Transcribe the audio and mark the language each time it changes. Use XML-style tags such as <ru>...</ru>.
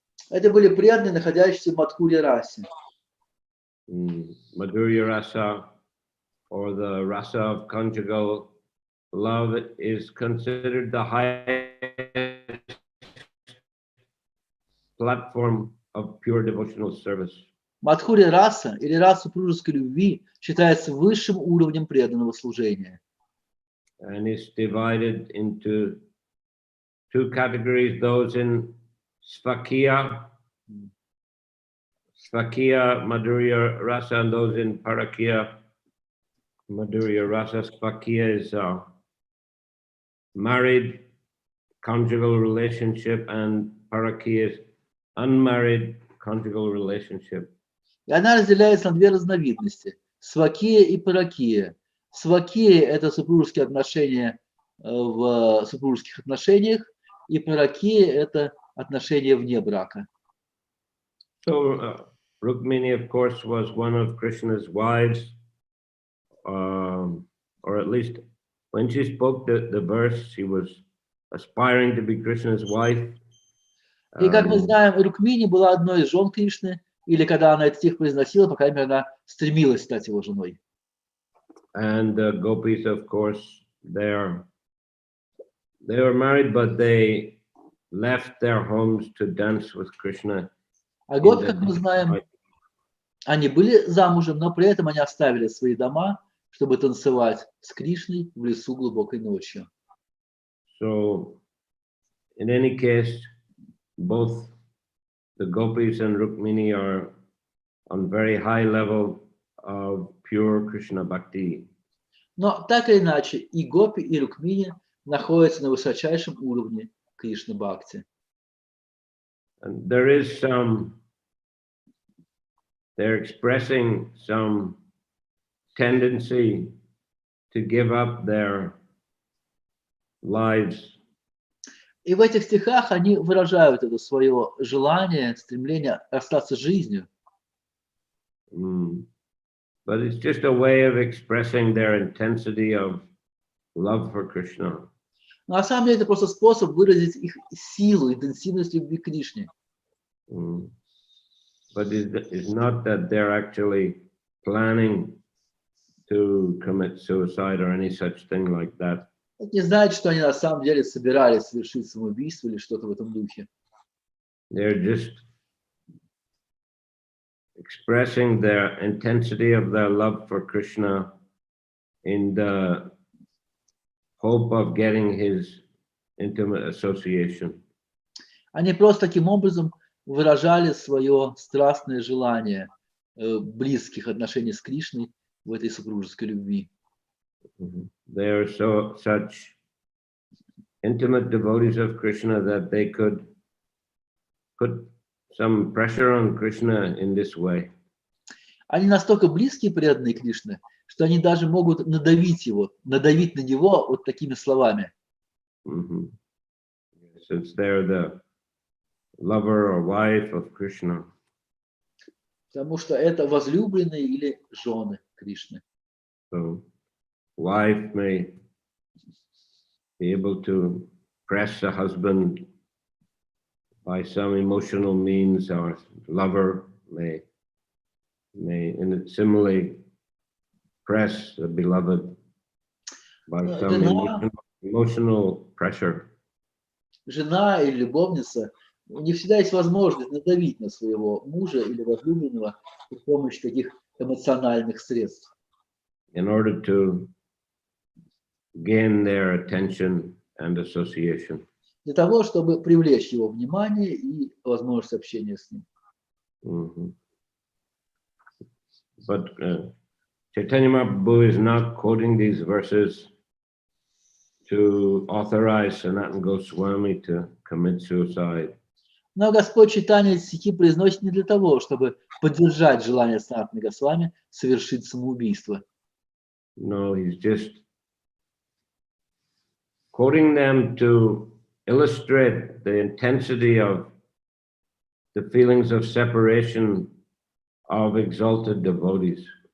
<ru>Это были преданные, находящиеся в Мадхурья расе.</ru> <en>Madhurya Rasa, or the rasa of conjugal love, is considered the highest platform of pure devotional service.</en> <ru>Мадхурья раса или раса супружеской любви считается высшим уровнем преданного служения.</ru> <en>And is divided into two categories, those in Svakiya Madhurya Rasa, and those in Parakiya Madhurya Rasa. Svakiya is married conjugal relationship, and Parakiya is unmarried conjugal relationship.</en> <ru>И она разделяется на две разновидности – свакия и паракия. Свакия – это супружеские отношения в супружеских отношениях, и паракия – это отношения вне брака.</ru> <en>So Rukmini, of course, was one of Krishna's wives, or at least when she spoke the verse, she was aspiring to be Krishna's wife.</en> <ru>И, как мы знаем, Рукмини была одной из жен Кришны, или когда она этот стих произносила, по крайней мере, она стремилась стать его женой.</ru> <en>And the gopis, of course, they were married, but they left their homes to dance with Krishna.</en> <ru>А гопи, как мы знаем, они были замужем, но при этом они оставили свои дома, чтобы танцевать с Кришной в лесу глубокой ночью.</ru> <en>So, in any case, both the gopis and Rukmini are on very high level of pure Krishna bhakti.</en> <ru>Но так или иначе, и гопи, и Рукмини находятся на высочайшем уровне Кришны Бхакти.</ru> <en>And there is they're expressing some tendency to give up their lives.</en> <ru>И в этих стихах они выражают это свое желание, стремление расстаться с жизнью.</ru> <en>But it's just a way of expressing their intensity of love for Krishna.</en> <ru>Но на самом деле это просто способ выразить их силу, интенсивность любви к Кришне.</ru> <en>But it's not that they're actually planning to commit suicide or any such thing like that.</en> <ru>Это не значит, что они на самом деле собирались совершить самоубийство или что-то в этом духе.</ru> <en>They're just expressing their intensity of their love for Krishna in the hope of getting his intimate association.</en> <ru>Они просто таким образом выражали свое страстное желание близких отношений с Кришной в этой супружеской любви.</ru> <en>They are such intimate devotees of Krishna that they could put some pressure on Krishna in this way.</en> <ru>Они настолько близкие преданные Кришны, что они даже могут надавить на него вот такими словами.</ru> <en>since they're the lover or wife of Krishna.</en> <ru>Потому что это возлюбленные или жены Кришны.</ru> <en>So, wife may be able to press a husband by some emotional means, or lover may similarly press the beloved by some emotional pressure.</en> <ru>Жена или любовница, не всегда есть возможность надавить на своего мужа или возлюбленного при помощи таких эмоциональных средств.</ru> <en>In order to gain their attention and association.</en> <ru>Для того, чтобы привлечь его внимание и возможность общения с ним. Mm-hmm.</ru> <en>But Chaitanya Mahaprabhu is not quoting these verses to authorize Sanatana Goswami to commit suicide.</en> <ru>Но Господь Чайтанья эти стихи произносит не для того, чтобы поддержать желание Санатаны Госвами совершить самоубийство.</ru> <en>No, he's just quoting them to illustrate the intensity of the feelings of separation of exalted devotees.</en>